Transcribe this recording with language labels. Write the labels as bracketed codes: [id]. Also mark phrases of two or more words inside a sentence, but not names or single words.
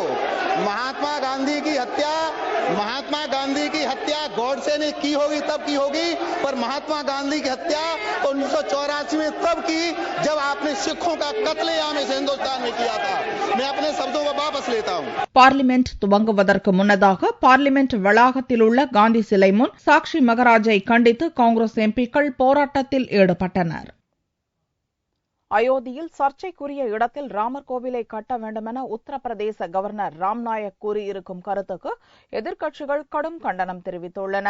[hi] महात्मा गांधी की हत्या गॉडसे ने की होगी तब की होगी, पर महात्मा गांधी की हत्या तो 1984 में तब की जब आपने सिखों का कत्लेआम इस हिंदुस्तान में किया था. मैं अपने शब्दों को वापस लेता हूं. [ta] பார்லிமென்ட் துவங்குவதற்கு முன்னதாக பார்லிமென்ட் வளாகத்தில் உள்ள காந்தி சிலை முன் சாக்ஷி மகராஜை கண்டித்து காங்கிரஸ் எம்பிக்கள் போராட்டத்தில் ஈடுபட்டனர். அயோத்தியில் சர்ச்சைக்குரிய இடத்தில் ராமர் கோவிலை கட்ட வேண்டுமென உத்தரப்பிரதேச கவர்னர் ராம்நாயக் கூறியிருக்கும் கருத்துக்கு எதிர்க்கட்சிகள் கடும் கண்டனம் தெரிவித்துள்ளன.